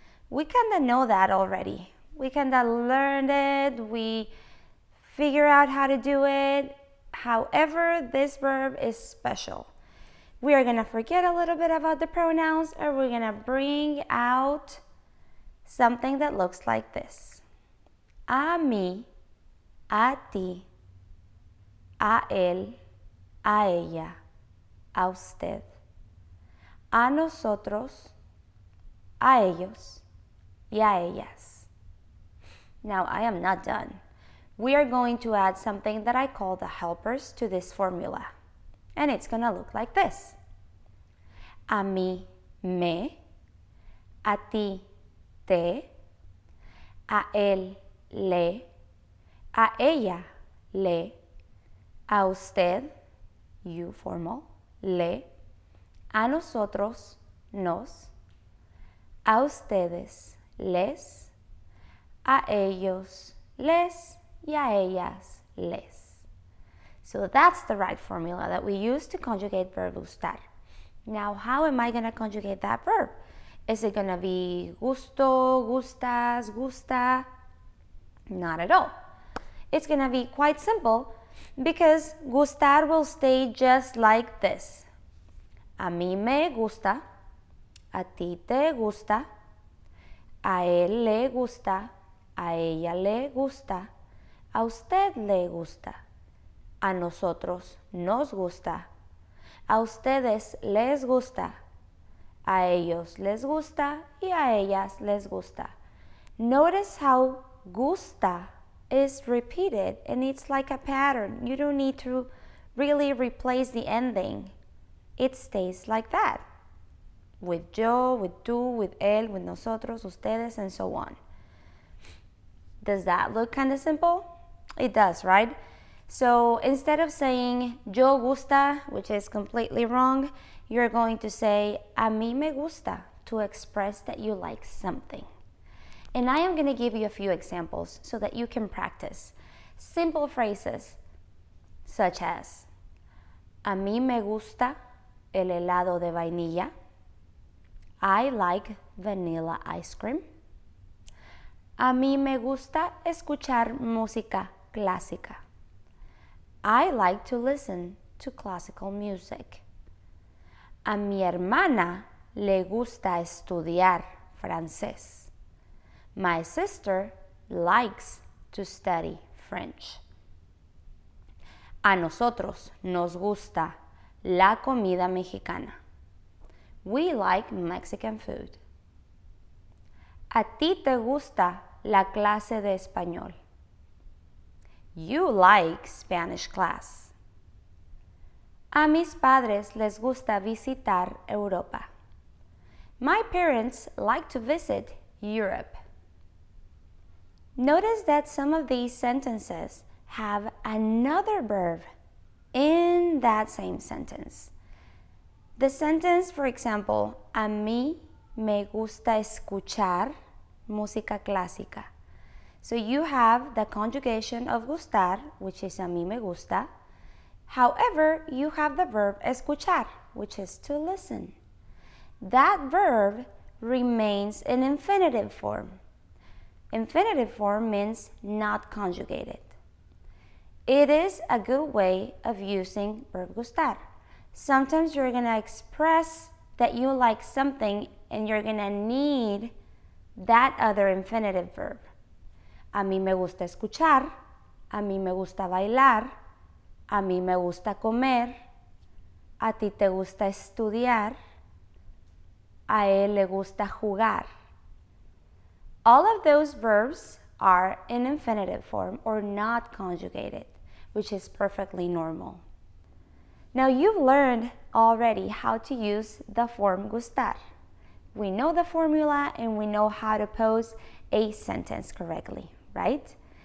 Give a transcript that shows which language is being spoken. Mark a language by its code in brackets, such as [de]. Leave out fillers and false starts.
[en] We kind of know that already. We kind of learned it, we figure out how to do it. However, this verb is special. We are going to forget a little bit about the pronouns and we're going to bring out something that looks like this. [es] A mí, a ti, a él, a ella, a usted, a nosotros, a ellos, y a ellas. [en] Now, I am not done. We are going to add something that I call the helpers to this formula. And it's going to look like this. [es] A mí, me, a ti, te, a él, le, a ella, le, a usted, [en] you formal, [es] le, a nosotros, nos, a ustedes, les, a ellos, les, y a ellas, les. [en] So that's the right formula that we use to conjugate verb gustar. Now, how am I going to conjugate that verb? Is it going to be gusto, gustas, gusta? Not at all. It's going to be quite simple because gustar will stay just like this. [es] A mí me gusta, a ti te gusta, a él le gusta, a ella le gusta, a usted le gusta, a nosotros nos gusta, a ustedes les gusta, a ellos les gusta y a ellas les gusta. [en] Notice how gusta is repeated and it's like a pattern. You don't need to really replace the ending. It stays like that, with yo, with tú, with él, with nosotros, ustedes, and so on. Does that look kind of simple? It does, right? So instead of saying [es] yo gusta, [en] which is completely wrong, you're going to say [es] a mí me gusta [en] to express that you like something. And I am going to give you a few examples so that you can practice simple phrases such as [es] a mí me gusta el helado de vainilla. [en] I like vanilla ice cream. [es] A mí me gusta escuchar música clásica. [en] I like to listen to classical music. [es] A mi hermana le gusta estudiar francés. [en] My sister likes to study French. [es] A nosotros nos gusta la comida mexicana. [en] We like Mexican food. [es] A ti te gusta la clase de español. [en] You like Spanish class. [es] A mis padres les gusta visitar Europa. [en] My parents like to visit Europe. Notice that some of these sentences have another verb in that same sentence. The sentence, for example, [es] a mí me gusta escuchar música clásica. [en] So you have the conjugation of gustar, which is [es] a mí me gusta. [en] However, you have the verb escuchar, which is to listen. That verb remains in infinitive form. Infinitive form means not conjugated. It is a good way of using verb gustar. Sometimes you're going to express that you like something and you're going to need that other infinitive verb. [es] A mí me gusta escuchar, a mí me gusta bailar, a mí me gusta comer, a ti te gusta estudiar, a él le gusta jugar. [en] All of those verbs are in infinitive form or not conjugated, which is perfectly normal. Now you've learned already how to use the form gustar. We know the formula and we know how to pose a sentence correctly, right?